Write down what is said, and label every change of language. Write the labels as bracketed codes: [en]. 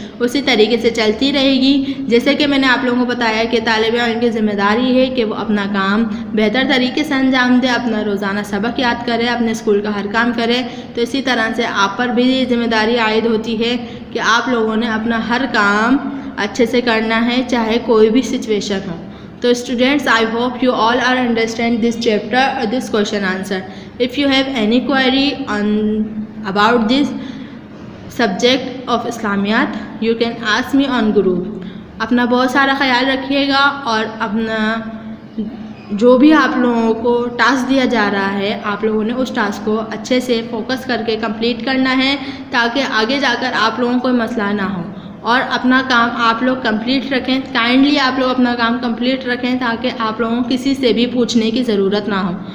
[ur] اسی طریقے سے چلتی رہے گی۔ جیسے کہ میں نے آپ لوگوں کو بتایا کہ طالب علم کی ذمہ داری ہے کہ وہ اپنا کام بہتر طریقے سے انجام دے، اپنا روزانہ سبق یاد کرے، اپنے اسکول کا ہر کام کرے، تو اسی طرح سے آپ پر بھی یہ ذمہ داری عائد ہوتی ہے کہ آپ لوگوں نے اپنا ہر کام اچھے سے کرنا ہے، چاہے کوئی بھی سچویشن ہو۔ تو students, [en] I hope you all are understand this chapter or this question answer. If you have any query about this subject of Islamiyat, you can ask me on group. [ur] اپنا بہت سارا خیال رکھیے گا، اور اپنا جو بھی آپ لوگوں کو ٹاسک دیا جا رہا ہے، آپ لوگوں نے اس ٹاسک کو اچھے سے فوکس کر کے کمپلیٹ کرنا ہے تاکہ آگے جا کر آپ لوگوں کو مسئلہ نہ ہو۔ اور اپنا کام آپ لوگ کمپلیٹ رکھیں. کائنڈلی آپ لوگ اپنا کام کمپلیٹ رکھیں تاکہ آپ لوگوں کو کسی سے بھی پوچھنے کی ضرورت نہ ہو.